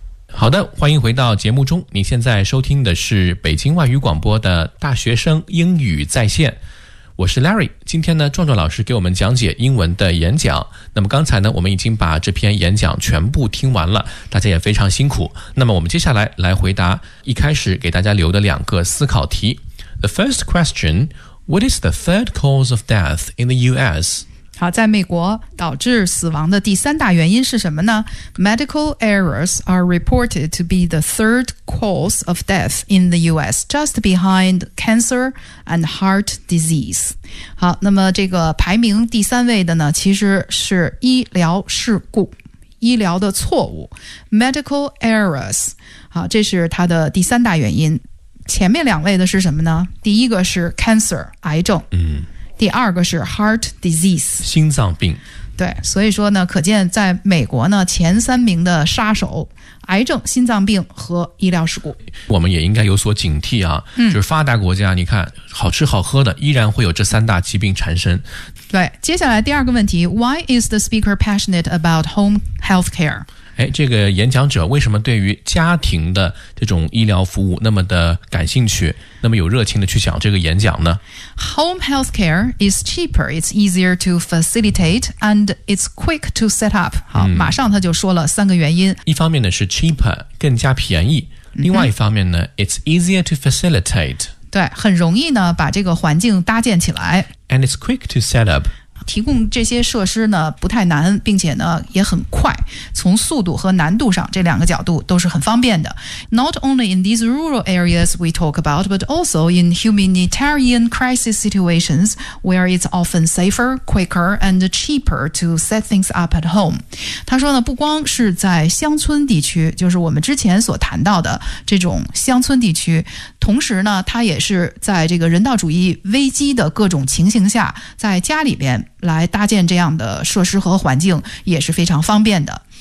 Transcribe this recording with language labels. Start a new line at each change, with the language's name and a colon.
Chinese: 好的，欢迎回到节目中，您现在收听的是北京外语广播的大学生英语在线，我是 Larry。今天呢，壮壮老师给我们讲解英文的演讲。那么刚才呢，我们已经把这篇演讲全部听完了，大家也非常辛苦。那么我们接下来来回答一开始给大家留的两个思考题。
English: The first question, What is the third cause of death in the US?
Chinese: 好，在美国导致死亡的第三大原因是什么呢？
English: Medical errors are reported to be the third cause of death in the US, just behind cancer and heart disease.
Chinese: 好，那么这个排名第三位的呢，其实是医疗事故，医疗的错误，
English: Medical errors.
Chinese: 好，这是它的第三大原因。前面两位的是什么呢？第一个是 cancer, 癌症。第二个是
English: heart disease,
Chinese: 心脏病。对，所以说呢，可见在美国呢，前三名的杀手，癌症、心脏病和医疗事故。我们也应该有所警惕啊，就是发达国家，你看好吃好喝的依然会有这三大疾病缠身。对，接下来第二个问题，
English: Why is the speaker passionate about home healthcare?
Chinese: 哎，这个演讲者为什么对于家庭的这种医疗服务那么的感兴趣，那么有热情的去讲这个演讲呢？
English: Home healthcare is cheaper, it's easier to facilitate, and it's quick to set up.
Chinese: 好，马上他就说了三个原因。一方面呢是 cheaper, 更加便宜。另外一方面呢，
English: it's easier to facilitate。
Chinese: 对，很容易呢把这个环境搭建起来。
English: And it's quick to set up。
Chinese: 提供这些设施呢不太难，并且呢也很快，从速度和难度上这两个角度都是很方便的。
English: Not only in these rural areas we talk about, but also in humanitarian crisis situations where it's often safer, quicker and cheaper to set things up at home.
Chinese: 他说呢，不光是在乡村地区，就是我们之前所谈到的这种乡村地区，同时呢他也是在这个人道主义危机的各种情形下，在家里边来搭建这样的设施和环境也是非常方便的。